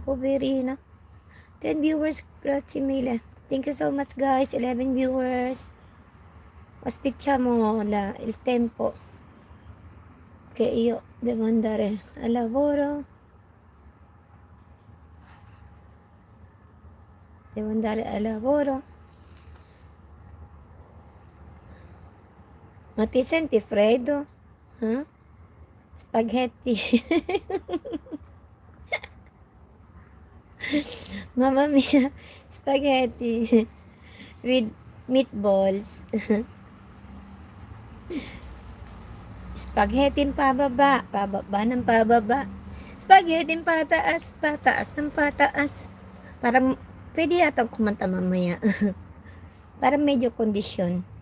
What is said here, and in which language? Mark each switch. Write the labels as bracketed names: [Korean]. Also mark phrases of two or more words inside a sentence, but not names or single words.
[Italian] Poverina. 10 viewers, grazie mille. [English] Thank you so much guys, 11 viewers. [Italian] Aspettiamo il tempo che io devo andare al lavoro. Devo andare al lavoro. Ma ti senti freddo? [English] Spaghetti. [Italian] Mamma mia, [English] spaghetti with meatballs. [Filipino] Spaghetti pababa, pababa ng pababa. Spaghetti pataas, pataas ng pataas. Parang pwede yata kumanta mamaya. Parang medyo kondisyon.